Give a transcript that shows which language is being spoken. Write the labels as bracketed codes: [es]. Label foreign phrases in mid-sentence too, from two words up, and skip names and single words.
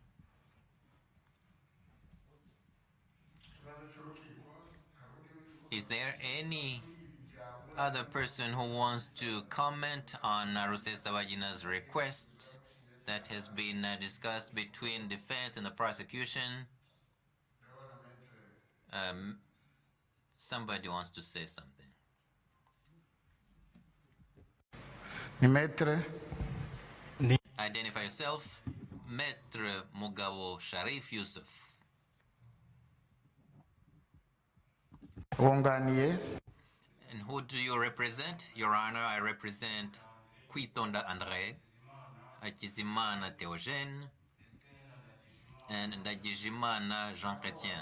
[en] Is there any other person who wants to comment on Rusesabagina's request that has been discussed between defense and the prosecution? Somebody wants to say something. [rw] ni metere [en] Identify yourself. Maître Mugabo Sharif Yusuf. [rw] wunganiye [en] And who do you represent? Your Honor, I represent Kwitonda André, Akizimana Théogène, and Ndagijimana Jean Chrétien.